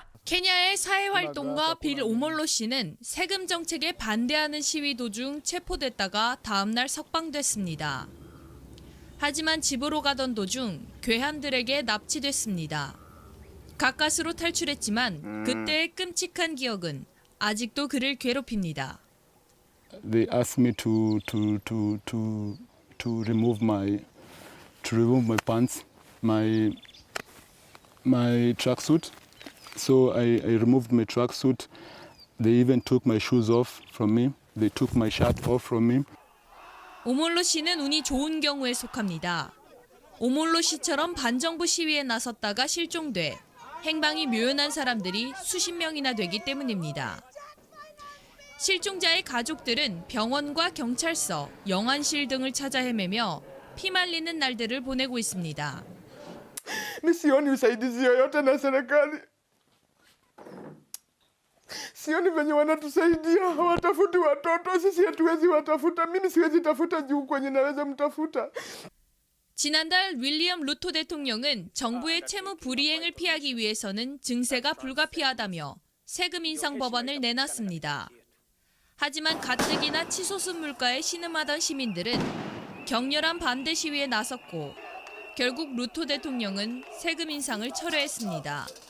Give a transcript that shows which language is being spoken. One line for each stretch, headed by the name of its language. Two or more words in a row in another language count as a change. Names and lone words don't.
Korean: 케냐의 사회활동가 빌 오몰로 씨는 세금 정책에 반대하는 시위 도중 체포됐다가 다음 날 석방됐습니다. 하지만 집으로 가던 도중 괴한들에게 납치됐습니다. 가까스로 탈출했지만 그때의 끔찍한 기억은 아직도 그를 괴롭힙니다.
English: They asked me to remove my pants, my tracksuit. So I removed my tracksuit. They even took my shoes off from me. They took my shirt off from me.
Korean: 오몰로 씨는 운이 좋은 경우에 속합니다. 오몰로 씨처럼 반정부 시위에 나섰다가 실종돼 행방이 묘연한 사람들이 수십 명이나 되기 때문입니다. 실종자의 가족들은 병원과 경찰서, 영안실 등을 찾아 헤매며 피말리는 날들을 보내고 있습니다.
Swahili: Sioni usaidizi yoyote na serikali. Sioni venye wanatusaidia, hawatafuti watoto, sisi hatuwezi watafuta. Mimi siwezi tafuta juu kwenye naweza mtafuta.
Korean: 지난달 윌리엄 루토 대통령은 정부의 채무 불이행을 피하기 위해서는 증세가 불가피하다며 세금 인상 법안을 내놨습니다. 하지만 가뜩이나 치솟은 물가에 신음하던 시민들은 격렬한 반대 시위에 나섰고 결국 루토 대통령은 세금 인상을 철회했습니다.